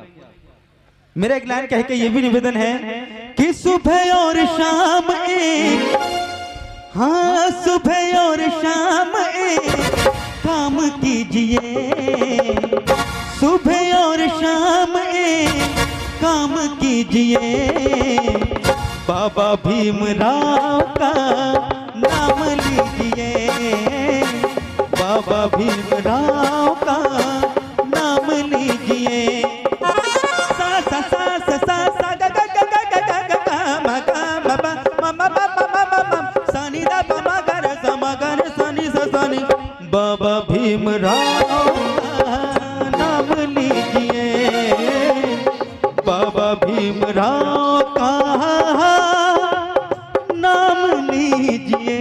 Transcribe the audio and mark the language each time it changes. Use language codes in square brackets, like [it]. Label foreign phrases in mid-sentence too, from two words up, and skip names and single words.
[hi] मेरा एक लाइन कह के ये भी निवेदन है कि सुबह और शाम एक, हाँ सुबह और शाम एक काम कीजिए, सुबह और शाम एक काम कीजिए, बाबा भीमराव का नाम लीजिए, बाबा भीमराव का नाम लीजिए। सा सा सा सा सा सा ग ग ग ग ग ग ग ग म ग म ब म म ब म म म म सा नि द प म ग र स म ग र स नि स सा नि। बाबा भीमराव का नाम लीजिए, बाबा भीमराव का नाम लीजिए।